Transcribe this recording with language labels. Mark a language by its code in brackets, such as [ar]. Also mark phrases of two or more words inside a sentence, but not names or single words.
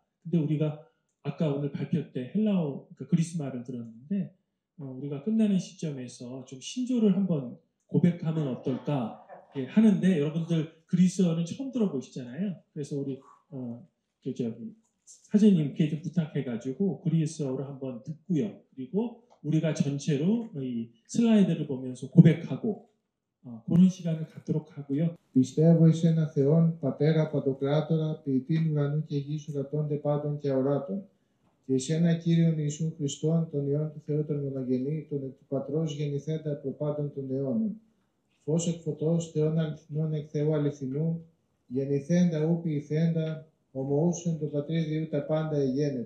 [ko] 근데 우리가 아까 오늘 발표 때 헬라어 그러니까 그리스 말을 들었는데 우리가 끝나는 시점에서 좀 신조를 한번 고백하면 어떨까 하는데 여러분들 그리스어는 처음 들어보시잖아요. 그래서 우리 저기 사제님께 좀 부탁해가지고 그리스어로 한번 듣고요. 그리고 우리가 전체로 이 슬라이드를 보면서 고백하고 그런 시간을 갖도록 하고요. [el] Πιστεύω εις ένα Θεόν, Πατέρα Παντοκράτορα, ποιητήν ουρανού και γης ουρατώνται πάντων και αοράτων. Και εις ένα Κύριον Ιησούν Χριστόν, τον Υιόν του Θεού τον μονογενή, τον εκ του Πατρός γεννηθέντα προπάντων των αιώνων. Φως εκ φωτός, Θεόν αληθινών εκ Θεού αληθινού, γεννηθέντα ου ποιηθέντα, ομοούσον το Πατρί Διού τα πάντα εγένετο.